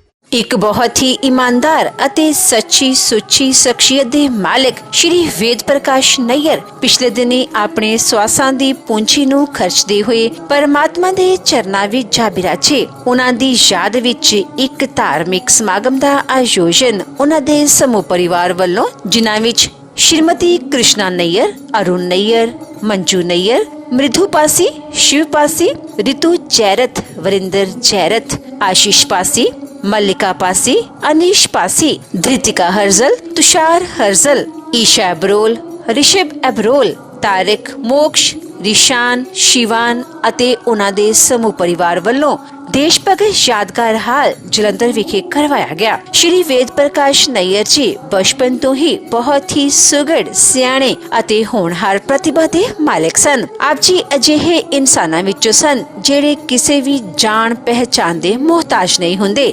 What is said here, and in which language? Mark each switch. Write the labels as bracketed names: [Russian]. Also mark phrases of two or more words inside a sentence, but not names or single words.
[Punjabi] ਇੱਕ ਬਹੁਤ ਹੀ ਇਮਾਨਦਾਰ ਅਤੇ ਸੱਚੀ ਸੁੱਚੀ ਸ਼ਖਸੀਅਤ ਦੇ ਮਾਲਕ ਸ਼੍ਰੀ ਵੇਦ ਪ੍ਰਕਾਸ਼ ਨਈਅਰ ਪਿਛਲੇ ਦਿਨੀ ਆਪਣੇ ਸਵਾਸਾਂ ਦੀ ਪੂੰਜੀ ਨੂੰ ਖਰਚਦੇ ਹੋਏ ਪਰਮਾਤਮਾ ਦੇ ਚਰਨਾਂ ਵਿੱਚ ਜਾ ਬਿਰਾਜੇ। ਉਹਨਾਂ ਦੀ ਯਾਦ ਵਿੱਚ ਇੱਕ ਧਾਰਮਿਕ ਸਮਾਗਮ ਦਾ ਆਯੋਜਨ ਉਹਨਾਂ ਦੇ ਸਮੂਹ ਪਰਿਵਾਰ ਵੱਲੋਂ, ਜਿਨ੍ਹਾਂ ਵਿੱਚ श्रीमती कृष्णा नैयर, अरुण नैयर, मंजू नैयर, मृदु पासी, शिव पासी, रितु जैरथ, वरिंदर जैरथ, आशीष पासी, मल्लिका पासी, अनीश पासी, धृतिका हर्जल, तुषार हर्जल, ईशा अबरोल, ऋषभ अबरोल, तारिक, मोक्ष, रिशान, शिवान ਅਤੇ ਉਹਨਾਂ ਦੇ ਸਮੂਹ ਪਰਿਵਾਰ ਵੱਲੋਂ ਦੇਸ਼ ਭਗਤ ਯਾਦਗਾਰ ਹਾਲ ਜਲੰਧਰ ਵਿਖੇ ਕਰਵਾਇਆ ਗਿਆ। ਸ਼੍ਰੀ ਵੇਦ ਪ੍ਰਕਾਸ਼ ਨਈਅਰ ਜੀ ਬਚਪਨ ਤੋਂ ਹੀ ਬਹੁਤ ਹੀ ਸੁਘੜ, ਸਿਆਣੇ ਅਤੇ ਹੋਣਹਾਰ ਪ੍ਰਤਿਭਾ ਦੇ ਮਾਲਕ ਸਨ। ਆਪ ਜੀ ਅਜਿਹੇ ਇਨਸਾਨਾਂ ਵਿੱਚੋਂ ਸਨ ਜਿਹੜੇ ਕਿਸੇ ਵੀ ਜਾਣ ਪਹਿਚਾਣ ਦੇ ਮੁਹਤਾਜ ਨਹੀਂ ਹੁੰਦੇ।